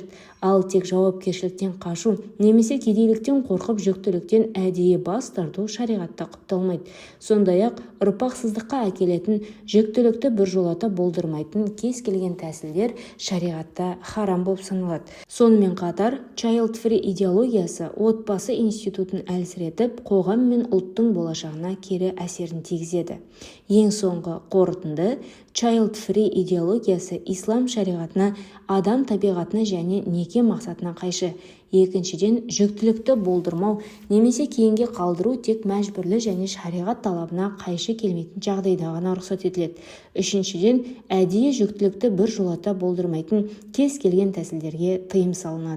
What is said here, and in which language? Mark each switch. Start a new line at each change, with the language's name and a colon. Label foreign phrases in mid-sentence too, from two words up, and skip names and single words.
Kazakh: Ал тек жауапкершіліктен қашу немесе кедейліктен қорқып жүктіліктен әдейі бас тарту шариғатта құпталмайды. Сондай-ақ ұрпақсыздыққа әкелетін жүктілікті біржолата болдырмайтын кез келген тәсілдер шариғатта харам болып саналады. Сонымен қатар,
English: child free
Kazakh: идеологиясы отбасы институтын әлсіретіп, қоғам мен ұлттың болашағына кері әсерін тигізеді. Ең соңғы қорытынды,
English: child free
Kazakh: идеологиясы ислам шариғатына, адам табиғатына және неке мақсатына қайшы. Екіншіден, жүктілікті болдырмау немесе кейінге қалдыру тек мәжбүрлі және шариғат талабына қайшы келмейтін жағдайда ғана рұқсат етіледі. Үшіншіден, әдейі жүктілікті біржолата болдырмайтын кез келген тәсілдерге тыйым салынады.